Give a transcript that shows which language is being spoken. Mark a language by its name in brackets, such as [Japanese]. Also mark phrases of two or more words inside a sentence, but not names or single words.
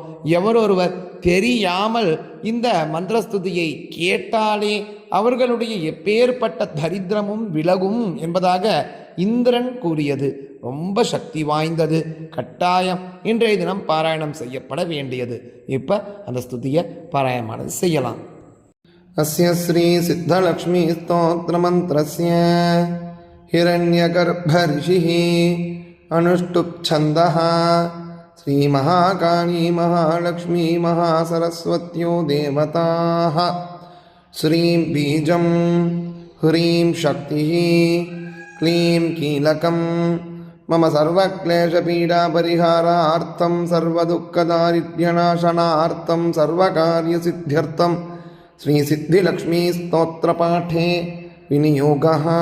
[Tamil] எவரொருவர் தெரியாமல் இந்த மந்திரஸ்துதியை கேட்டாலே அவர்களுடைய எப்பேற்பட்ட தரித்திரமும் விலகும் என்பதாக இந்திரன் கூறியது. ரொம்ப சக்தி வாய்ந்தது, கட்டாயம் இன்றைய தினம் பாராயணம் செய்யப்பட வேண்டியது. இப்போ அந்த ஸ்துதியை பாராயணம் செய்யலாம். [Sanskrit] अस्य श्री सिद्धलक्ष्मी स्तोत्रमन्त्रस्य हिरण्यगर्भऋषिः अनुष्टुप्छन्दः श्रीमहाकाली महालक्ष्मी महासरस्वत्यो देवताः श्रीं बीजं ह्रीं शक्तिः क्लीं कीलकं मम सर्वक्लेशपीडापरिहारार्थं सर्वदुःखदारिद्र्यनाशनार्थं सर्वकार्यसिद्ध्यर्थं श्री सिद्धिलक्ष्मी स्तोत्रपाठे विनियोगः.